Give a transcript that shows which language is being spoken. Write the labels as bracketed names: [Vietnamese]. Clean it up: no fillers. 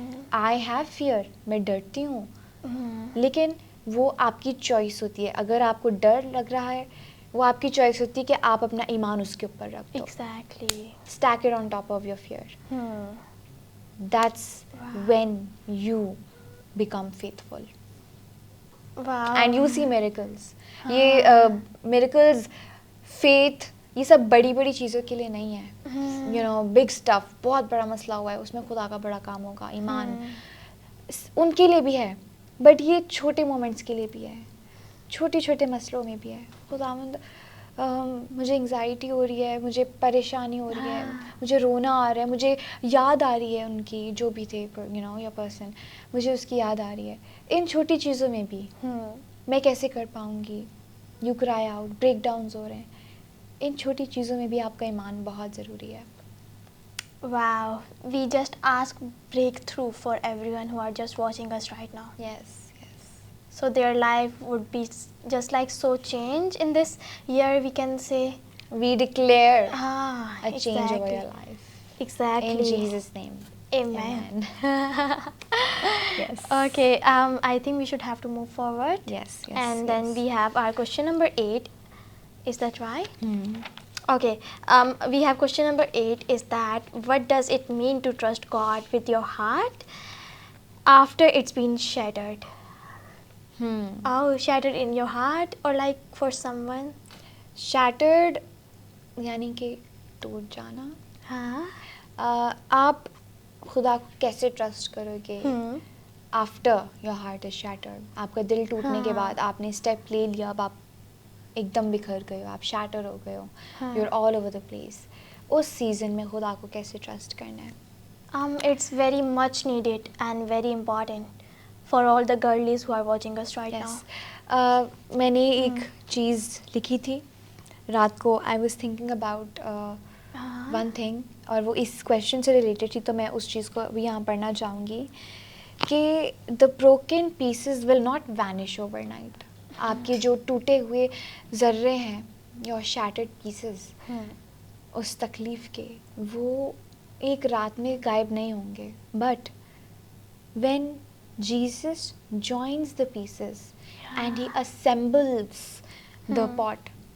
[English] I have fear, [Urdu] میں ڈرتی ہوں, لیکن وہ آپ کی چوائس ہوتی ہے. اگر آپ کو ڈر لگ رہا ہے وہ آپ کی چوائس ہوتی ہے کہ آپ اپنا ایمان اس کے اوپر رکھ دو. [English] Exactly. Stack it on top of your fear. That's when you become faithful. Wow. And you see miracles. [Urdu] یہ miracles, faith, یہ سب بڑی بڑی چیزوں کے لیے نہیں ہے. [English] You know, big stuff, [Urdu] بہت بڑا مسئلہ ہوا ہے, اس میں خدا کا بڑا کام ہوگا, ایمان ان کے لیے بھی ہے, بٹ یہ چھوٹے مومنٹس کے لیے بھی ہے, چھوٹے چھوٹے مسئلوں میں بھی ہے. خداوند مجھے انگزائٹی ہو رہی ہے, مجھے پریشانی ہو رہی ہے, مجھے رونا آ رہا ہے, مجھے یاد آ رہی ہے ان کی جو بھی تھے یا پرسن, مجھے اس کی یاد آ رہی ہے. ان چھوٹی چیزوں میں بھی میں کیسے کر پاؤں گی, [English] you cry out, [Urdu] بریک ڈاؤنز ہو رہے ہیں, ان چھوٹی چیزوں میں بھی آپ کا ایمان بہت ضروری ہے. [English] Wow, we just ask breakthrough for everyone who are just watching us right now. Yes. So their life would be just like so changed in this year, we can say. We declare a change exactly. over your life. Exactly. In Jesus' name. Amen. Yes. Okay, I think we should have to move forward. Yes. And then we have our question number 8. Is that right? Okay, we have question number 8 is that what does it mean to trust God with your heart after it's been shattered? Oh, shattered in your heart or like for someone? [Urdu] Shattered یعنی کہ ٹوٹ جانا. آپ خدا کو کیسے trust کرو گے [English] After your heart is shattered. [Urdu] آپ کا دل ٹوٹنے کے بعد آپ نے اسٹیپ لے لیا, اب آپ ایک دم بکھر گئے ہو, آپ شیٹر ہو گئے ہو, [English] You are all over the place. [Urdu] اس season میں خدا کو کیسے ٹرسٹ کرنا ہے؟ [English] It's very much needed and very important for all the girlies who are watching us right now. [Urdu] میں نے ایک چیز لکھی تھی رات کو. [English] I was thinking about one thing, [Urdu] اور وہ اس کویشچن سے ریلیٹڈ تھی, تو میں اس چیز کو بھی یہاں پڑھنا چاہوں گی کہ [English] The broken pieces will not vanish overnight. [Urdu] آپ کے جو ٹوٹے ہوئے ذرے ہیں, [English] your shattered pieces, [Urdu] اس تکلیف کے, وہ ایک رات میں غائب نہیں ہوں گے. [English] But when Jesus joins the pieces and he assembles the pot.